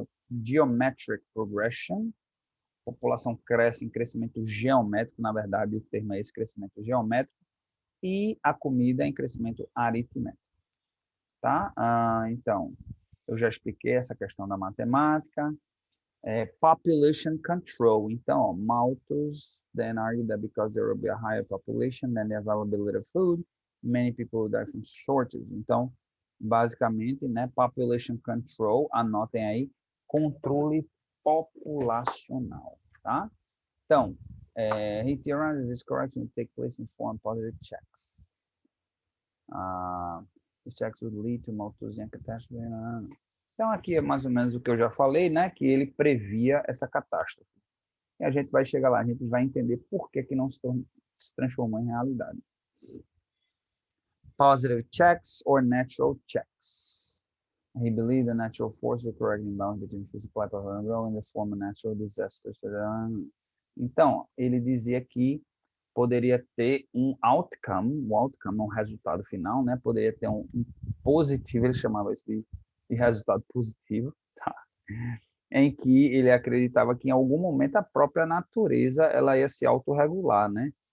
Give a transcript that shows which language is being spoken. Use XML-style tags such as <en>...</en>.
<en>Geometric progression.</en> <pt>População cresce em crescimento geométrico, na verdade, o termo é esse, crescimento geométrico. E a comida em crescimento aritmético. Tá? Então, eu já expliquei essa questão da matemática.</pt> <en>Population control.</en> <pt>Então, ó,</pt> <en>Malthus then argued that because there will be a higher population than the availability of food, many people will die from shortage.</en> <pt>Então, basicamente, né, population control, anotem aí, controle populacional, tá? Então,</pt> <en>he theorized this correction would take place in form positive checks. These checks would lead to Malthusian catastrophe.</en> <pt>Então, aqui é mais ou menos o que eu já falei, né? Que ele previa essa catástrofe. E a gente vai chegar lá, a gente vai entender por que não se transformou em realidade.</pt> <en>Positive checks or natural checks. He believed the natural force will correct the imbalance between food supply and growth in the form of natural disasters.</en> <pt>Então, ele dizia que poderia ter um outcome, um resultado final, né? Poderia ter um positivo, ele chamava isso de resultado positivo, tá? Em que ele acreditava que em algum momento a própria natureza ela ia se autorregular, né?</pt>